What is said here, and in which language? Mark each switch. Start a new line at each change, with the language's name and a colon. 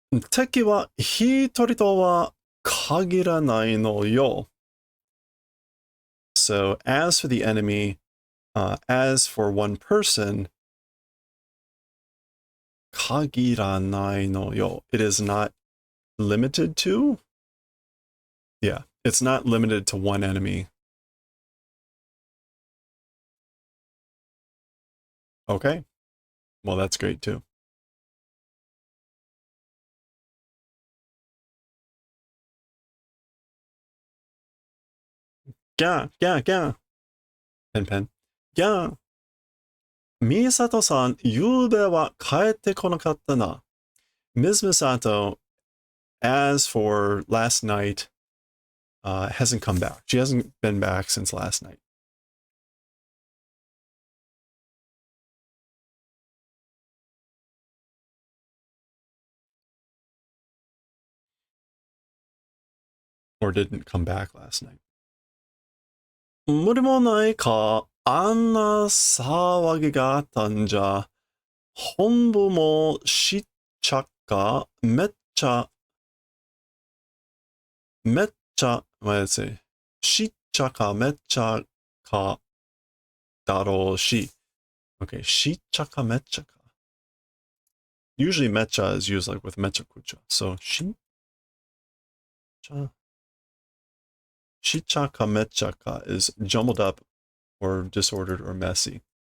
Japanese: 敵は一人とは限らないのよ。
English: So as for the enemy, as for one person,
Japanese: 限らないのよ.
English: It is not limited to? Yeah, it's not limited to one enemy. Okay, well, that's great too. Yeah. Pen. Yeah.
Japanese: ミサトさん、ゆうべは帰ってこなかったな。
English: Ms. Misato, as for last night, hasn't come back. She hasn't been back since last night. Or didn't come back last night.
Japanese: 無理もないか、あんな騒ぎがあったんじゃ、本部もしっちゃか、めっちゃ、
English: let's say,
Japanese: しっちゃかめっちゃかだろうし。 Okay, しっちゃかめっちゃか。
English: Usually mecha is used like with mecha-kucha. So, shichaka mechaka is jumbled up or disordered or messy.